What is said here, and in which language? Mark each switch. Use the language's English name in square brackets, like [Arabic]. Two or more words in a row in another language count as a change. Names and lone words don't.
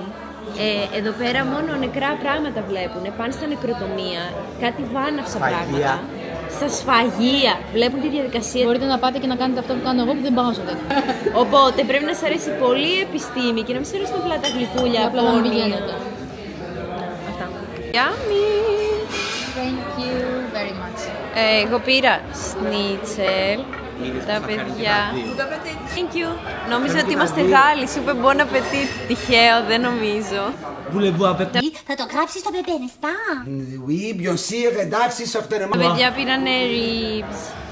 [Greek] Εδώ πέρα μόνο νεκρά πράγματα βλέπουν. Πάνε στα νεκροτομεία, κάτι βάναυσα πράγματα. Στα σφαγεία. Βλέπουν τη διαδικασία. Μπορείτε να πάτε και να κάνετε αυτό που κάνω εγώ που δεν πάω σε τέτοιο. Οπότε πρέπει να σας αρέσει πολύ η επιστήμη και να μην σας αρέσουν απλά τα γλυκούλια. Απλά να μην πηγαίνετε. Αυτά. [English] Yummy! Thank you very much. [Greek] Εγώ πήρα σνίτσελ. Τα παιδιά. [English] Thank you. [Greek] Νόμιζα ότι είμαστε Γάλλοι. Σου είπε [French] bon appetit. [Greek] Τυχαίο, δεν νομίζω. Θα το γράψεις στο μπεμπέ, [French] n'est-ce pas? Oui, bien sûr, εντάξει, sortez-moi. [Greek] Τα παιδιά πήρανε ribs.